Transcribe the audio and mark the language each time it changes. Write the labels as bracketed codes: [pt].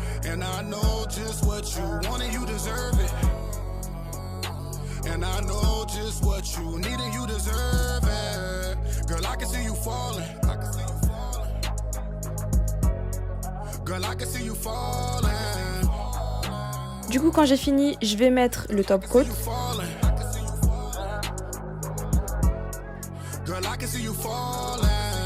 [en] And I know just what you want and you deserve it. And I know just what you need and you deserve it. Girl, I can see you falling. I can see you falling. Girl, I can see you falling. [fr] Du coup, quand j'ai fini, je vais mettre le top coat. [en] Girl, I can see you falling.